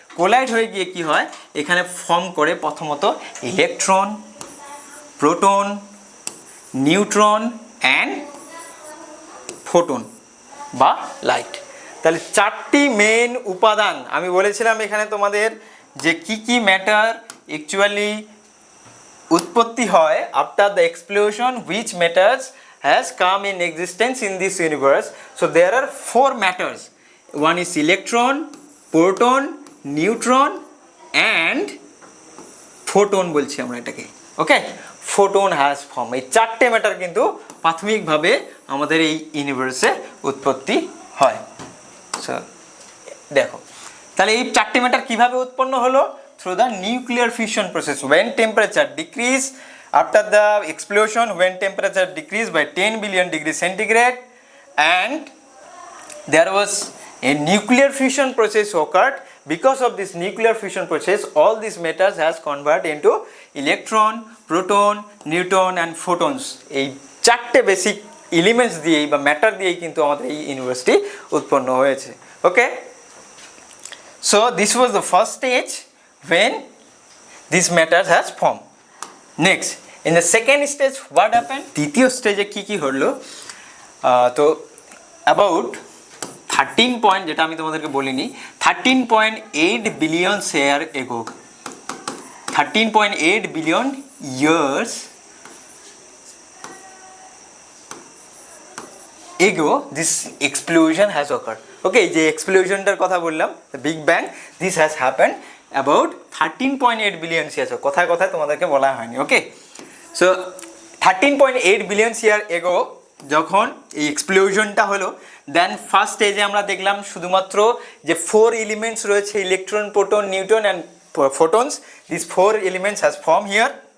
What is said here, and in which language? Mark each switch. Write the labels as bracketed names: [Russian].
[Bangla] Collide হয়ে গিয়ে কি হয়, এখানে ফর্ম করে প্রথমত electron, proton, neutron and photon বা লাইট। তাহলে 4টি মেন উপাদান আমি বলেছিলাম এখানে তোমাদের যে কি ম্যাটার অ্যাকচুয়ালি উৎপত্তি হয় [English] After the explosion, which matters has come in existence in this universe. So there are 4 matters. One is electron, proton, neutron and photon [Bangla] বলছি আমরা এটাকে। [English] Okay, photon has formed। [Bangla] এই 4টে ম্যাটার কিন্তু প্রাথমিকভাবে আমাদের এই ইউনিভার্সে উৎপত্তি হয়। সো দেখো, তাহলে এই 4টে ম্যাটার কিভাবে উৎপন্ন হলো, [English] Through the nuclear fusion process. when temperature decrease after the explosion, when temperature decreased by 10 billion degree centigrade and there was a nuclear fusion process occurred. Because of this nuclear fusion process, all these matters has converted into electron, proton, neutron and photons. [Bangla] এই 4টে basic elements দিয়েই বা matter দিয়েই কিন্তু আমাদের এই university উৎপন্ন হয়েছে। [English] Okay, so this was the first stage when these matters has formed. Next, in the second stage what happened, [Bangla] দ্বিতীয় স্টেজে কি হলো, তো [English] about 13 point, [Bangla] যেটা আমি তোমাদেরকে বলিনি, [English] 13.8 billion year ago, 13.8 billion years ago this explosion has occurred. Okay, [Bangla] যে এক্সপ্লোশনটার কথা বললাম, [English] Big bang, this has happened about 13.8 billion years. [Bangla] কথায় কথায় তোমাদেরকে বলা হয়নি। ওকে, সো 13.8 বিলিয়ন ইয়ার এগো যখন এই এক্সপ্লোশনটা হলো, দেন ফার্স্ট স্টেজে আমরা দেখলাম শুধুমাত্র যে 4 এলিমেন্টস রয়েছে, electron, proton, neutron and [English] photons. These 4 elements has formed here.